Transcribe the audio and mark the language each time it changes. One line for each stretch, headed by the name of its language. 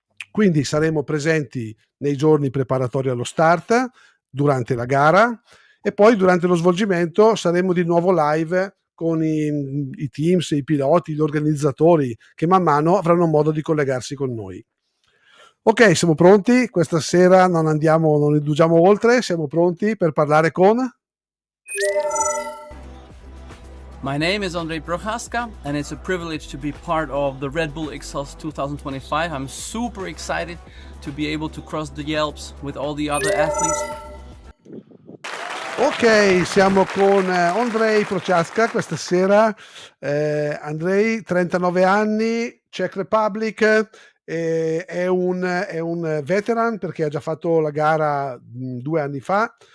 Italian: Quindi saremo presenti nei giorni preparatori allo start, durante la gara e poi durante lo svolgimento saremo di nuovo live con i teams, i piloti, gli organizzatori che man mano avranno modo di collegarsi con noi. Ok, siamo pronti? Questa sera non indugiamo oltre, siamo pronti per parlare con...
English: My name is Ondrej Prochazka, and it's a privilege to be part of the Red Bull XAlps 2025. I'm super excited to be able to cross the Alps with all the other athletes.
Italian: Ok, siamo con Ondrej Prochazka questa sera. Ondrej, 39 anni, Czech Republic, è un veteran perché ha già fatto la gara 2 anni fa.